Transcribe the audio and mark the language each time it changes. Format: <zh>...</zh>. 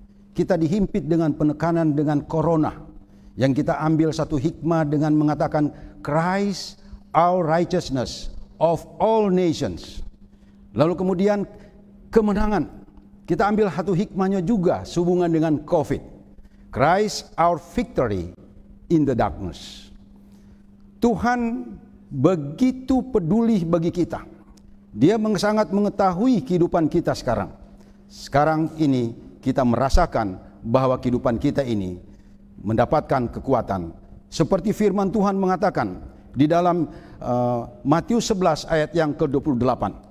<id>Kita dihimpit dengan penekanan dengan corona, yang kita ambil satu hikmah dengan mengatakan</id> <en>Christ our righteousness of all nations.</en> <id>Lalu kemudian kemenangan, kita ambil satu hikmahnya juga sehubungan dengan COVID.</id> <en>Christ our victory in the darkness.</en> <id>Tuhan begitu peduli bagi kita. Dia sangat mengetahui kehidupan kita sekarang. Sekarang ini kita merasakan bahwa kehidupan kita ini mendapatkan kekuatan. Seperti firman Tuhan mengatakan di dalam Matius 11 ayat yang ke-28.</id>